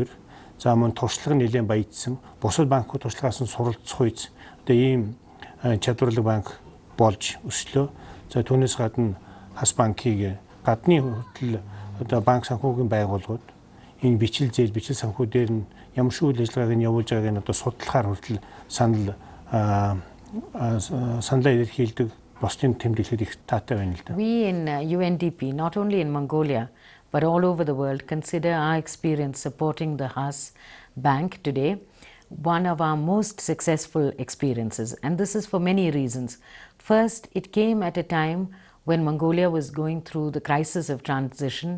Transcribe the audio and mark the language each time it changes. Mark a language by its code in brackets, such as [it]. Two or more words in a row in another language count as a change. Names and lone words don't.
[mn] За мөн туршлага нь нэлээд баяжсан. Бусад банкуд туршлагаас нь суралцах үйс одоо ийм чадварлаг банк болж өслөө. За түүнээс гадна хас банкыг гадны хүртэл одоо банк санхүүгийн байгууллагууд энэ бичил зээл, бичил санхүү дээр нь ямар шүү үйл ажиллагааг нь явуулж байгааг нь одоо судлахаар хүртэл саналаа илэрхийлдэг. [en] We in UNDP, not only in Mongolia, but all over the world, consider our experience supporting the Haas Bank today one of our most successful experiences. And this is for many reasons. First, it came at a time when Mongolia was going through the crisis of transition.